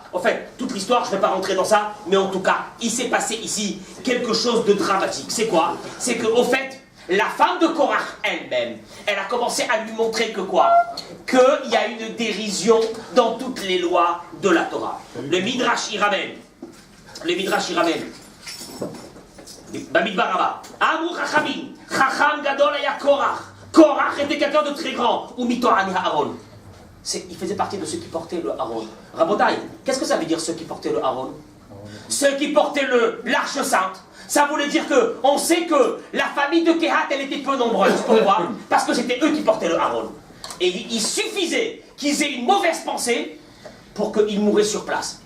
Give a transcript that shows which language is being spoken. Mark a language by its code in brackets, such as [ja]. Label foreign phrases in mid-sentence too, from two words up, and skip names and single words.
[fr] En fait, toute l'histoire, je ne vais pas rentrer dans ça, mais en tout cas, il s'est passé ici quelque chose de dramatique. C'est quoi? C'est qu'au fait, la femme de Korach elle-même, elle a commencé à lui montrer que quoi? Qu'il y a une dérision dans toutes les lois de la Torah. Le Midrash y ramène. Bamidbar Rabba. [he] אמרו חכמים, חכם גדול היה קרח. [fr] Korach était quelqu'un de très grand. [he] ומטועני ארון. [fr] Il faisait partie de ceux qui portaient le Aaron. Rabotai, qu'est-ce que ça veut dire ceux qui portaient le Aaron? Ceux qui portaient l'Arche Sainte. Ça voulait dire que on sait que la famille de Kehat, elle était peu nombreuse. Pourquoi? Parce que c'était eux qui portaient le Aaron. Et il suffisait qu'ils aient une mauvaise pensée pour qu'ils mouraient sur place.